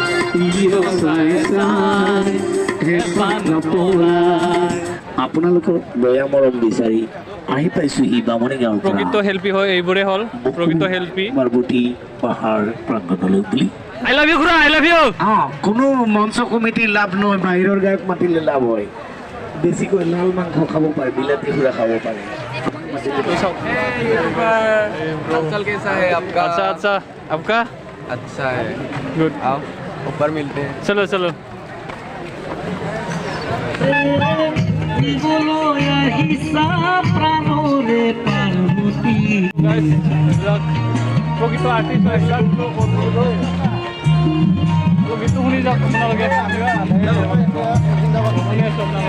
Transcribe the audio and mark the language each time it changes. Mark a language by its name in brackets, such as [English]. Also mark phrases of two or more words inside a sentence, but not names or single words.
[Assamese] আপোনালোকৰ দয়া মৰম বিচাৰি আহি পাইছো ই বামনি গাঁৱৰ প্ৰকৃত শিল্পী হয় এইবোৰে হ'ল প্ৰকৃত শিল্পী মাৰবুটি পাহাৰ প্ৰাংগণলৈ বুলি [English] I love you খুৰা I love you [Assamese] কোনো মঞ্চ কমিটিৰ লাভ নহয় বাহিৰৰ গায়ক মাতিলে লাভ হয় বেছিকৈ লাল মাংস খাব পাৰে বিলাতী খুৰা খাব পাৰে [Hindi] हालचाल कैसा है आपका अच्छा अच्छा आपका अच्छा है गुड आओ ऊपर मिलते हैं चलो चलो [Assamese] প্রকৃত আর্টিস্ট গীতটো শুনি যাওক আপোনালোকে শুনি আছো